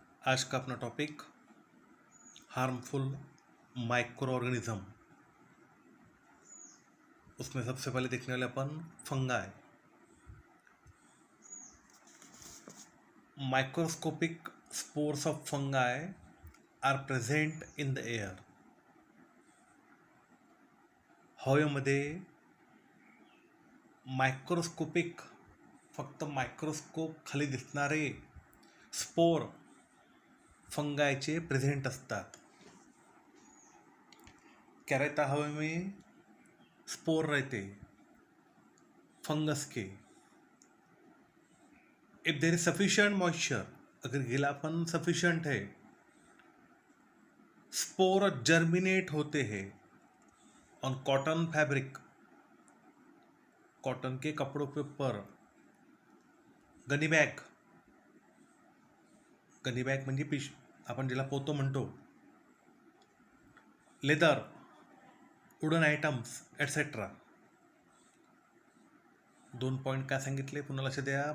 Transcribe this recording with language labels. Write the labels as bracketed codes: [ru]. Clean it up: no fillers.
[hi] आज का अपना टॉपिक हार्मफुल माइक्रो ऑर्गेनिज्म। उसमें सबसे पहले देखने वाले अपन fungi. [en] Microscopic spores of fungi are present in the air. [mr] हवेमध्ये मायक्रोस्कोपिक, फक्त मायक्रोस्कोप खाली दिसणारे स्पोर फंगायचे प्रेझेंट असतात. [hi] क्या रहता हवा में? स्पोर रहते फंगस के. [en] if there is sufficient moisture, [hi] अगर गीलापन सफिशियंट है, स्पोर जर्मिनेट होते हैं [en] on cotton fabric, [hi] कॉटन के कपड़ों के ऊपर. [mr] गनी बॅग म्हणजे आपण ज्याला पोतो म्हणतो. [en] Leather, wooden items etcetera. [mr] 2 point काय सांगितले पुन्हा लक्ष द्या.